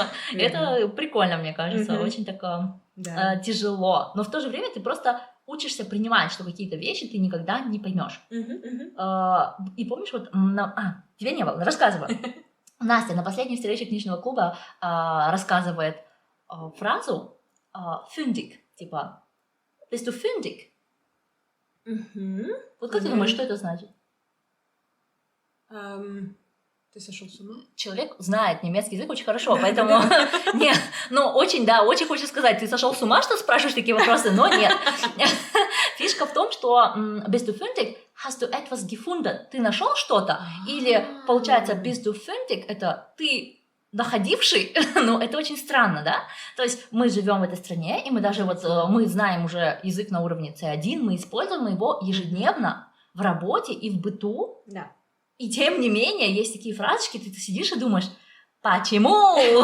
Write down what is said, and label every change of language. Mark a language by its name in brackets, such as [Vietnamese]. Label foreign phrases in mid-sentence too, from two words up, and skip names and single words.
[Russian] Это прикольно, мне кажется, очень так тяжело, но в то же время ты просто учишься принимать, что какие-то вещи ты никогда не поймешь. И помнишь, вот, тебе не было, рассказываю. Настя на последней встрече книжного клуба рассказывает фразу «фюндик», типа [German] «bist du fündig?» [Russian] Вот как ты думаешь, что это значит? Ты сошел с ума? Человек знает немецкий язык очень хорошо, поэтому нет, ну очень хочется сказать, ты сошел с ума, что спрашиваешь такие вопросы, но нет. Фишка в том, что [German] bist du fündig, hast du etwas gefunden, [Russian] ты нашел что-то, или получается [German] bist du fündig, [Russian] это ты находивший, ну это очень странно, да? То есть мы живем в этой стране, и мы даже вот мы знаем уже язык на уровне C1, мы используем его ежедневно в работе и в быту. Да. И тем не менее, есть такие фразочки, ты сидишь и думаешь, почему?